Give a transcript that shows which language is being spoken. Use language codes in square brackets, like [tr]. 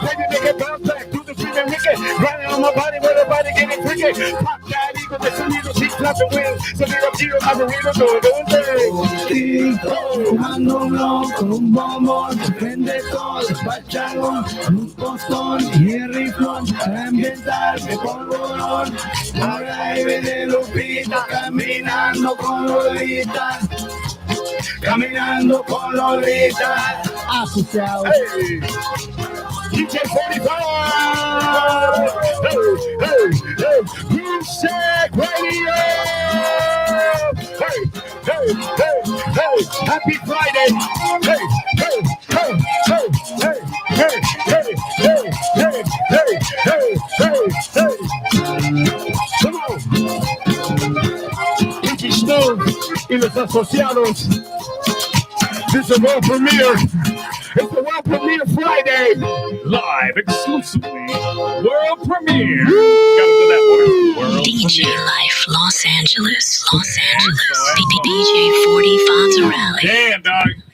[en] Baby, make it perfect, do the freaking wicked. Running on my body, with the body getting freaky. Pop that eagle, the sonido, she's clapping wings. [es] So mira, tío, a ver, Un tito fumando blon con un bombón, se prende todo el pachangón con un tostón y el riflón para ambientar mi polvorón. Por ahí viene Lupita caminando con Lolita, caminando con Lolita. Asociados. [en] Hey, DJ 45. Hey, hey, hey, Groove Shack Radio. Hey, hey, hey, hey, happy Friday. Hey, hey, hey, hey, hey, hey, hey, hey, hey, hey, hey, hey, hey. Come on. Kiki Smooth y los Associados. This is a world premiere. It's the world premiere Friday. Live exclusively. World premiere. Gotta do that word. World DJ premiere. Life, Los Angeles, Los Angeles. DJ 40 Fonzarelli. Damn, dog.